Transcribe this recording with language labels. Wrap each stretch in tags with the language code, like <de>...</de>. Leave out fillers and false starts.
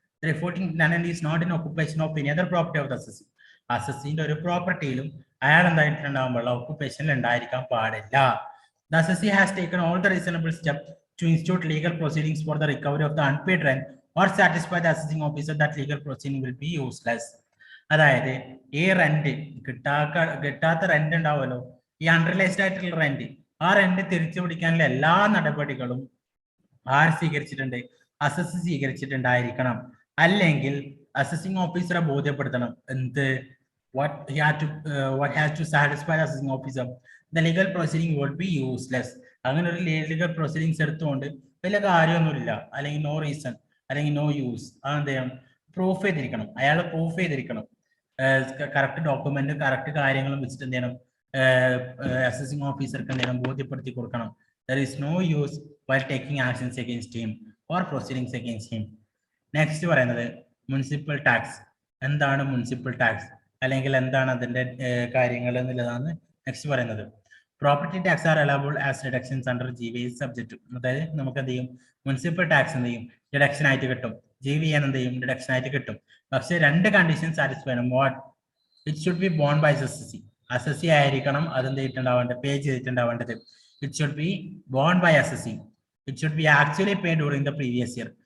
<en>The defaulting tenant is not in occupation of any other property of the assessee.</en> <ml>അസസ്സിന്റെ ഒരു പ്രോപ്പർട്ടിയിലും അയാൾ എന്തായിട്ടുണ്ടാകുമ്പോൾ ഓക്കുപേഷനിൽ ഉണ്ടായിരിക്കാൻ പാടില്ല.</ml> <en>The assessee has taken all the reasonable steps to institute legal proceedings for the recovery of the unpaid rent or satisfy the assessing officer that legal proceeding will be useless.</en> <ml>അതായത് ഈ rent കിട്ടാത്ത rent ഉണ്ടാവുമല്ലോ, ഈ unrealised ആയിട്ടുള്ള rent, ആ rent തിരിച്ചു പിടിക്കാനുള്ള എല്ലാ നടപടികളും ആര് സ്വീകരിച്ചിട്ടുണ്ട്? അസസ് സ്വീകരിച്ചിട്ടുണ്ടായിരിക്കണം. അല്ലെങ്കിൽ അസസിംഗ് ഓഫീസറെ ബോധ്യപ്പെടുത്തണം എന്ത്,</ml> <en>what has to satisfy the assessing officer the legal proceeding would be useless.</en> <ml>അങ്ങനെ ഒരു ലീഗൽ പ്രൊസീഡിങ്സ് എടുത്തുകൊണ്ട് വലിയ കാര്യമൊന്നുമില്ല, അല്ലെങ്കിൽ</ml> <en>no reason,</en> <ml>അല്ലെങ്കിൽ</ml> <en>no use,</en> <ml>അതെന്ത് ചെയ്യണം? പ്രൂഫ് ചെയ്തിരിക്കണം. അയാൾ പ്രൂഫ് ചെയ്തിരിക്കണം, കറക്റ്റ് ഡോക്യുമെന്റ് കറക്റ്റ് കാര്യങ്ങളും വെച്ചിട്ട് എന്ത് ചെയ്യണം? അസസിംഗ് ഓഫീസർക്ക് എന്ത് ചെയ്യണം? ബോധ്യപ്പെടുത്തി കൊടുക്കണം.</ml> <en>There is no use while taking actions against him or proceedings against him.</en> <ml>Next പറയുന്നത് മുനിസിപ്പൽ ടാക്സ്. എന്താണ് മുനിസിപ്പൽ ടാക്സ്, അല്ലെങ്കിൽ എന്താണ് അതിന്റെ കാര്യങ്ങൾ എന്നുള്ളതാണ് നെക്സ്റ്റ് പറയുന്നത്.</ml> <en>Property tax are allowable as reductions under GVA subject.</en> <ml>അതായത് നമുക്ക് എന്ത് ചെയ്യും? മുനിസിപ്പൽ ടാക്സ് എന്ത് ചെയ്യും? ഡിഡക്ഷൻ ആയിട്ട് കിട്ടും. GVA എന്ത് ചെയ്യും? ഡിഡക്ഷൻ ആയിട്ട് കിട്ടും. പക്ഷെ 2 കണ്ടീഷൻ സാറ്റിസ്ഫൈ ചെയ്യണം.</ml> <en>What? It should be borne by assessee.</en> <ml>Assessee ആയിരിക്കണം അതെന്ത് ചെയ്തിട്ടുണ്ടാവേണ്ടത്? പേ ചെയ്തിട്ടുണ്ടാവേണ്ടത്.</ml> <en>It should be borne by assessing. It should be actually paid during the previous year.</en>